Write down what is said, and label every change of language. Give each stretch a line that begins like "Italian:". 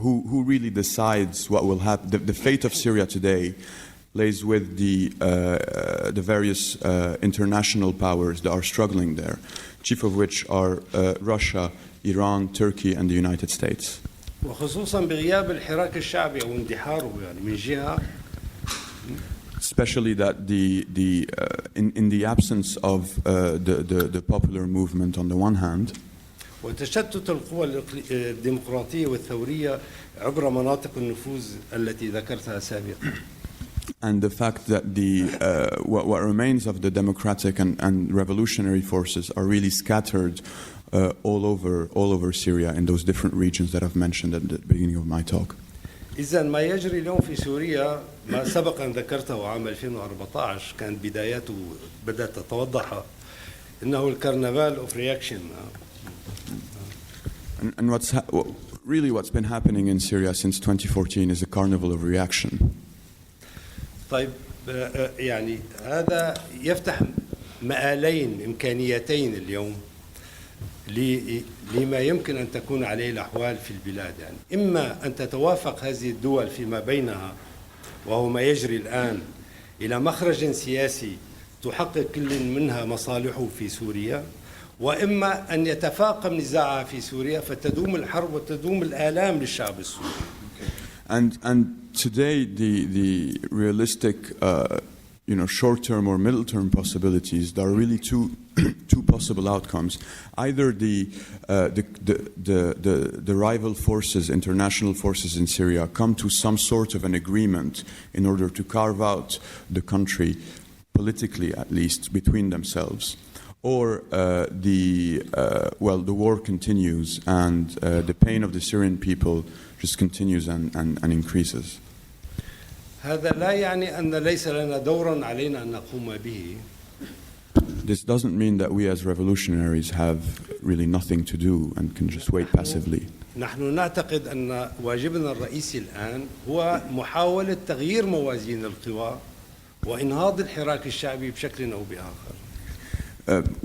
English: Who really decides what will happen? The fate of Syria today lays with the various international powers that are struggling there, chief of which are Russia, Iran, Turkey, and the United States.
Arabic: وخصوصا بغياب الحراك الشعبي أو اندحاره يعني من جهة.
English: Especially that in the absence of the popular movement on the one hand,
Arabic: وتشتت القوى الديمقراطية والثورية عبر مناطق النفوذ التي ذكرتها سابقا.
English: and the fact that what remains of the democratic and revolutionary forces are really scattered all over Syria in those different regions that I've mentioned at the beginning of my talk.
Arabic: إذا ما يجري اليوم في سوريا ما سبق أن ذكرته عام 2014 كانت بداياته بدأت تتوضح إنه الكرنفال
English: of reaction. And what's been happening in Syria since 2014 is a carnival of reaction.
Arabic: طيب يعني هذا يفتح مآلين إمكانيتين اليوم لما يمكن أن تكون عليه الأحوال في البلاد يعني إما أن تتوافق هذه الدول فيما بينها وهو ما يجري الآن إلى مخرج سياسي تحقق كل منها مصالحه في سوريا وإما أن يتفاقم نزاعها في سوريا فتدوم الحرب وتدوم الآلام للشعب السوري.
English: And today the realistic short-term or middle-term possibilities, there are really two possible outcomes. Either the rival forces, international forces in Syria, come to some sort of an agreement in order to carve out the country, politically at least, between themselves, or the war continues and the pain of the Syrian people just continues and increases.
Arabic: هذا لا يعني أن ليس لنا دورا علينا أن نقوم به.
English: This doesn't mean that we as revolutionaries have really nothing to do and can just wait passively.
Arabic: نحن نعتقد أن واجبنا الرئيسي الآن هو محاولة تغيير موازين القوى وإنهاض الحراك الشعبي بشكل أو بآخر.